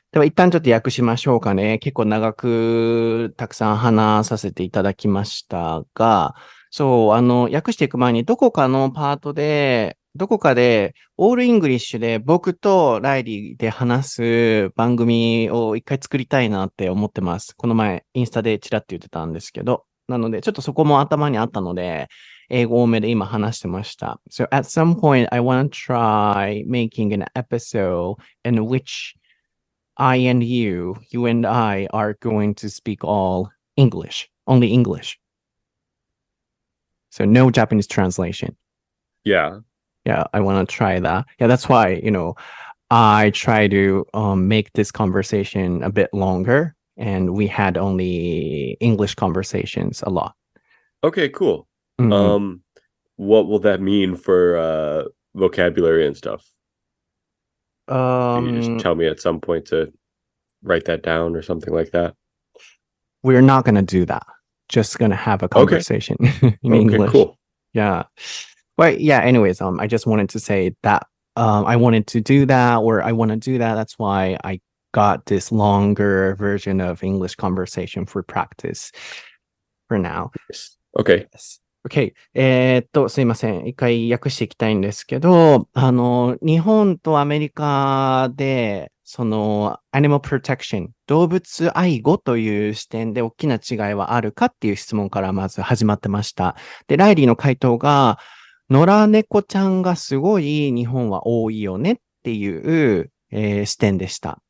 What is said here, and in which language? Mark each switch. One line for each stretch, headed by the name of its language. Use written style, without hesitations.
Japanese: では一旦ちょっと訳しましょうかね。結構長くたくさん話させていただきましたが、そう、訳していく前にどこかで、オールイングリッシュで僕とライリーで話す番組を一回作りたいなって思ってます。この前、インスタでチラッと言ってたんですけど。なので、ちょっとそこも頭にあったので、英語多めで今話してました。
English: So at some point, I want to try making an episode in which I and you and I are going to speak all English, only English. So no Japanese translation. Yeah. Yeah, I want to try that. Yeah, that's why, I try to make this conversation a bit longer, and we had only English conversations a lot. Okay, cool. Mhm. What will that mean for vocabulary and stuff? Can you just tell me at some point to write that down or something like that? We're not going to do that. Just going to have a conversation in English. Okay, cool. Yeah. But yeah, anyways, I just wanted to say that I wanted to do that, or I want to do that. That's why I got this longer version of English conversation for practice for now. Okay.
Japanese: Okay. すいません。一回訳していきたいんですけど、日本とアメリカで、Animal Protection、動物愛護という視点で大きな違いはあるかっていう質問からまず始まってました。で、ライリーの回答が、野良猫ちゃんがすごい日本は多いよねっていう、視点でした。